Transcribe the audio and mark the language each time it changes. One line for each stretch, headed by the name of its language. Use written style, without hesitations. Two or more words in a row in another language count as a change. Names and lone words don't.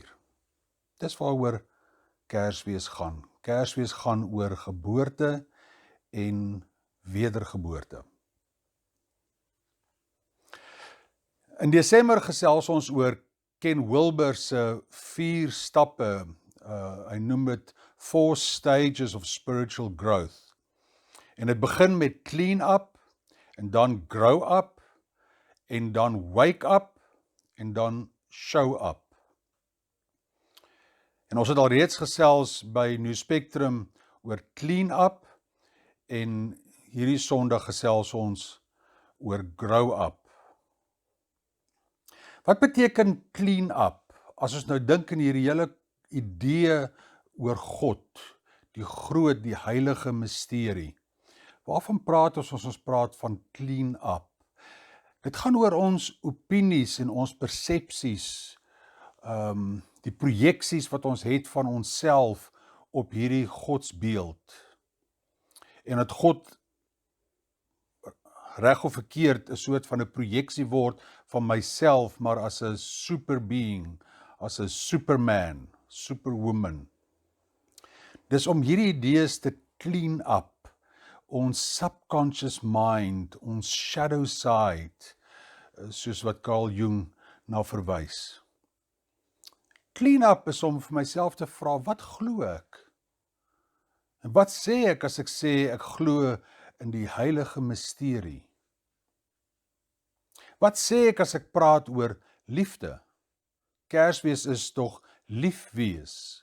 Afrikaans: Dis waaroor Kersfees gaan. Kersfees gaan oor geboorte en wedergeboorte. In Desember gesels ons oor Ken Wilber se 4 stappe. Hy noem dit
English: 4 stages of spiritual growth.
Afrikaans: En dit begin met
English: clean up,
Afrikaans: en dan
English: grow up,
Afrikaans: en dan
English: wake up,
Afrikaans: en dan
English: show up.
Afrikaans: En ons het al reeds gesels by New Spectrum oor
English: clean up,
Afrikaans: en hierdie Sondag gesels ons oor
English: grow up.
Afrikaans: Wat beteken
English: clean up?
Afrikaans: As ons nou dink in hierdie hele idee oor God, die groot, die heilige misterie. Waarvan praat ons as ons praat van
English: clean up?
Afrikaans: Dit gaan oor ons opinies en ons persepsies, die projeksies wat ons het van onsself op hierdie godsbeeld. En dat God reg of verkeerd 'n soort van 'n projeksie word van myself, maar as 'n
English: super being,
Afrikaans: as 'n superman, superwoman. Dis om hierdie idees te
English: clean up,
Afrikaans: ons
English: subconscious mind,
Afrikaans: ons
English: shadow side,
Afrikaans: soos wat Carl Jung na verwys.
English: Clean up
Afrikaans: is om vir myself te vra, wat glo ek? En wat sê ek as ek sê ek glo in die heilige misterie? Wat sê ek as ek praat oor liefde? Kersfees is tog lief wees.